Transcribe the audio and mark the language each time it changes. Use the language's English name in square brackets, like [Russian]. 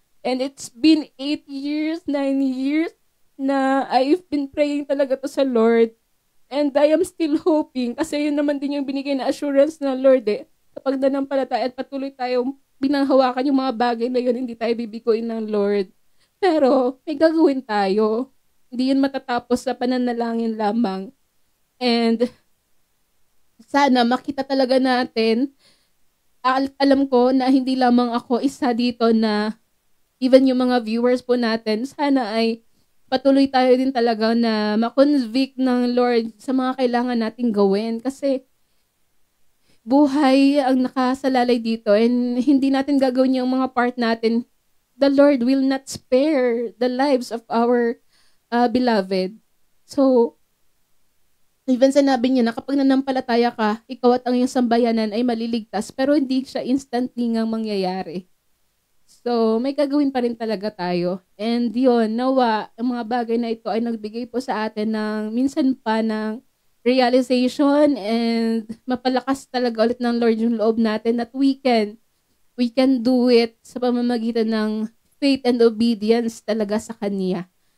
[English] And it's been 8 years, 9 years na I've been praying talaga to sa Lord. And I am still hoping [Filipino] kasi yun naman din yung binigay na assurance na Lord eh. Kapag nanampalataya at patuloy tayong binanghawakan yung mga bagay na yun, hindi tayo bibiguin ng Lord. Pero may gagawin tayo. Hindi yun matatapos sa pananalangin lamang. And sana makita talaga natin, alam ko na hindi lamang ako isa dito na even yung mga viewers po natin, sana ay patuloy tayo din talaga na makonvict ng Lord sa mga kailangan nating gawin. Kasi buhay ang nakasalalay dito and hindi natin gagawin yung mga part natin. [English] The Lord will not spare the lives of our beloved. [Filipino] So, even sinabi niya na kapag nanampalataya ka, ikaw at ang iyong sambayanan ay maliligtas, pero hindi siya instantly ngang mangyayari. So, may gagawin pa rin talaga tayo. And yun, nawa, ang mga bagay na ito ay nagbigay po sa atin ng minsan pa ng realization and mapalakas talaga ulit ng Lord yung loob natin [English] that we can do it [Filipino] sa pamamagitan ng [English] faith and obedience [Filipino] talaga sa Kanya.